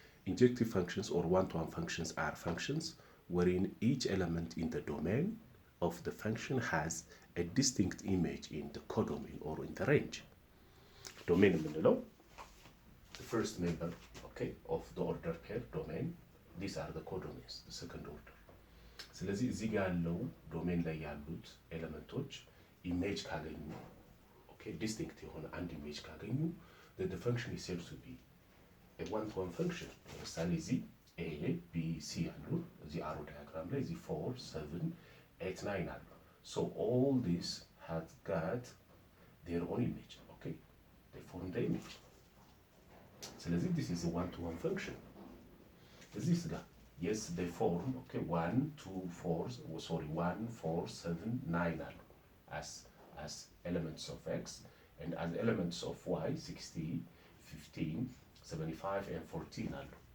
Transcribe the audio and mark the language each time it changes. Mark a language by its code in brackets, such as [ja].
[en] Injective functions or one-to-one functions are functions wherein each element in the domain of the function has a distinct image in the codomain or in the range. Domain [am] የምንለው [en] the first member, okay, of the order pair domain. These are the codomains, the second order. [am] ስለዚህ እዚህ ጋር ያለው ዶሜን ላይ ያሉት ኤሌመንቶች ኢሜጅ ካገኙ፣ okay, distinct የሆነ አንድ ኢሜጅ ካገኙ, [en] then the function is said to be a one-to-one function. [am] ለምሳሌ እዚህ a b c አሉ፣ እዚህ አሮ ዳያግራም ላይ እዚህ 4 7 8 9 አሉ። [en] so all this has got their own image, okay, they form the image. [am] ስለዚህ [en] this is a one-to-one function. [am] እዚህ ጋር [en] yes they form, okay, 1 2 1 4 7 9 አሉ as elements of x, and as elements of y 60 15 75 and 14 አሉ.